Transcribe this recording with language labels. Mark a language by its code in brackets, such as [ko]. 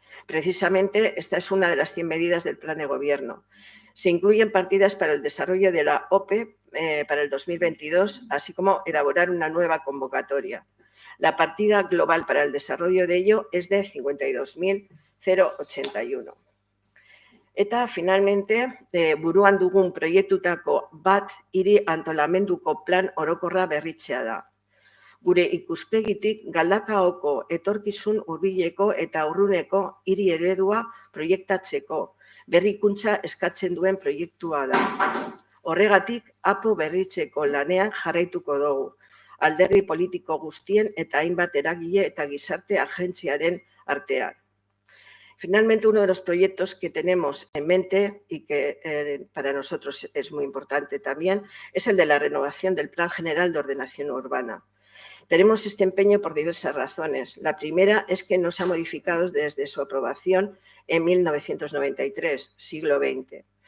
[es] Precisamente esta es una de las 100 medidas del plan de gobierno. Se incluyen partidas para el desarrollo de la OPE para el 2022, así como elaborar una nueva convocatoria. La partida global para el desarrollo de ello es de 52.081. [eu] Eta finalmente, buruan dugun proiektutako bat hiri antolamenduko plan orokorra berritzea da. Gure ikuspegitik Galdakaoko etorkizun hurbileko eta urruneko hiri eredua proiektatzeko berrikuntza eskatzen duen proiektua da. Horregatik, APO berritzeko lanean jarraituko dugu, alderdi politiko guztien eta hainbat eragile eta gizarte agentziaren artean. [es] Finalmente, uno de los proyectos que tenemos en mente y que para nosotros es muy importante también es el de la renovación del Plan General de Ordenación Urbana. Tenemos este empeño por diversas razones. La primera es que no se ha modificado desde su aprobación en 1993, siglo XX.